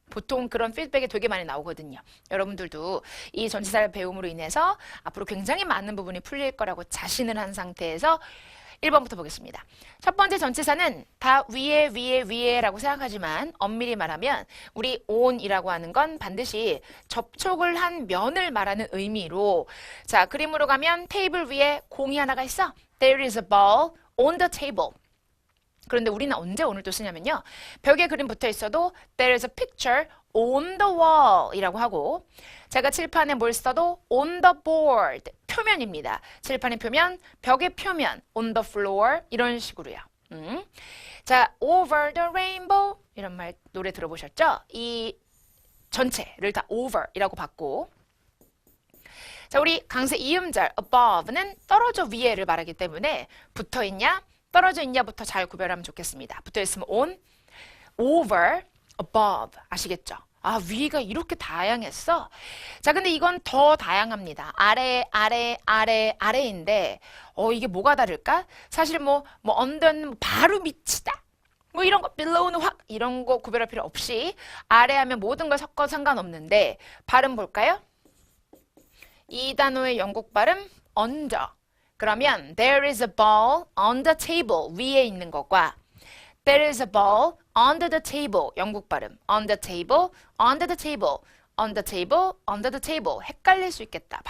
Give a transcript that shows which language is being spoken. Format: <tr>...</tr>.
<ko>보통 그런 피드백이 되게 많이 나오거든요. 여러분들도 이 전치사를 배움으로 인해서 앞으로 굉장히 많은 부분이 풀릴 거라고 자신을 한 상태에서 1번부터 보겠습니다. 첫 번째 전치사는 다 위에라고 생각하지만 엄밀히 말하면 우리 on이라고 하는 건 반드시 접촉을 한 면을 말하는 의미로 자, 그림으로 가면 테이블 위에 공이 하나가 있어.</ko> <en>There is a ball on the table.</en> <ko>그런데 우리는 언제 오늘 또 쓰냐면요. 벽에 그림 붙어 있어도</ko> <en>there is a picture on the wall</en> <ko>이라고 하고 제가 칠판에 뭘 써도</ko> <en>on the board</en> <ko>표면입니다. 칠판의 표면, 벽의 표면</ko> <en>on the floor</en> <ko>이런 식으로요. 자,</ko> <en>over the rainbow</en> <ko>이런 말 노래 들어보셨죠? 이 전체를 다 over 이라고 봤고 자, 우리 강세 이음절 above는 떨어져 위에를 말하기 때문에 붙어있냐? 떨어져 있냐부터 잘 구별하면 좋겠습니다. 붙어있으면 on, over, above 아시겠죠? 아, 위가 이렇게 다양했어? 자, 근데 이건 더 다양합니다. 아래인데 이게 뭐가 다를까? 사실 뭐 under는 바로 밑이다. 뭐 이런 거 below는 확 이런 거 구별할 필요 없이 아래 하면 모든 걸 섞어도 상관없는데 발음 볼까요? 이 단어의 영국 발음 under.</ko> <en>그러면 there is a ball on the table</en> <ko>위에 있는 것과</ko> <en>there is a ball under the table</en> <ko>영국 발음</ko> <en>on the table, under the table, on the table, under the table</en> <ko>헷갈릴 수 있겠다.</ko>